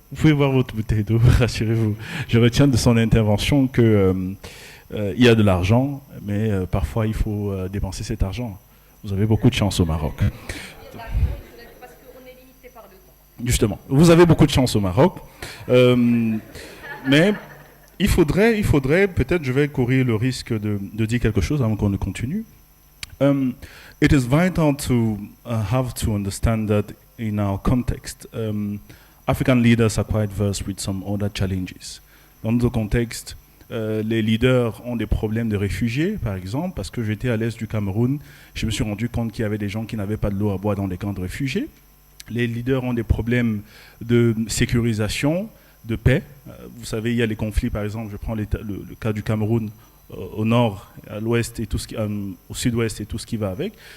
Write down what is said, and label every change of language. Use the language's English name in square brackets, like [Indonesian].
[French] Vous pouvez voir votre bouteille d'eau, rassurez-vous. Je retiens de son intervention que il y a de l'argent, mais parfois il faut dépenser cet argent. Vous avez beaucoup de chance au Maroc. Parce qu'on est limité par le temps. Justement, vous avez beaucoup de chance au Maroc, mais il faudrait peut-être, je vais courir le risque de dire quelque chose avant qu'on ne continue. [English] It is vital to have to understand that in our context, African leaders are quite versed with some other challenges. [French] Dans notre contexte, les leaders ont des problèmes de réfugiés, par exemple, parce que j'étais à l'est du Cameroun, je me suis rendu compte qu'il y avait des gens qui n'avaient pas de l'eau à boire dans les camps de réfugiés. Les leaders ont des problèmes de sécurisation, de paix. Vous savez, il y a les conflits, par exemple, je prends le cas du Cameroun, au nord, à l'ouest, et au sud-ouest et tout ce qui va avec.